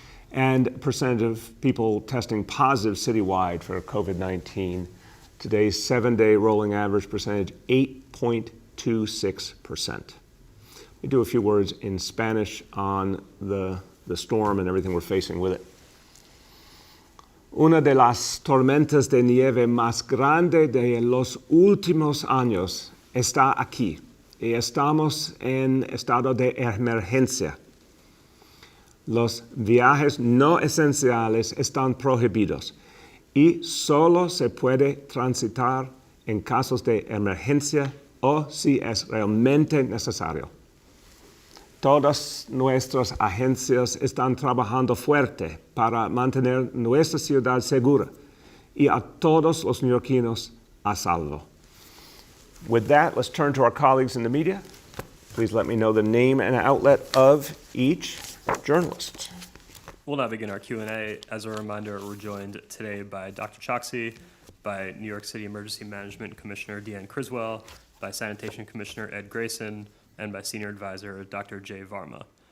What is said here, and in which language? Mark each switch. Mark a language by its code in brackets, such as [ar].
[en] And percentage of people testing positive citywide for COVID-19. Today's 7-day rolling average percentage, 8.26%. me do a few words in Spanish on the storm and everything we're facing with it. [es] Una de las tormentas de nieve más grande de los últimos años está aquí y estamos en estado de emergencia. Los viajes no esenciales están prohibidos y solo se puede transitar en casos de emergencia o si es realmente necesario. Todas nuestras agencias están trabajando fuerte para mantener nuestra ciudad segura y a todos los neoyorquinos a salvo. [en] With that, let's turn to our colleagues in the media. Please let me know the name and outlet of each journalist. We'll now begin our Q&A. As a reminder, we're joined today by Dr. Choksi, by New York City Emergency Management Commissioner Deanne Criswell, by Sanitation Commissioner Ed Grayson, and by Senior Advisor Dr. Jay Varma.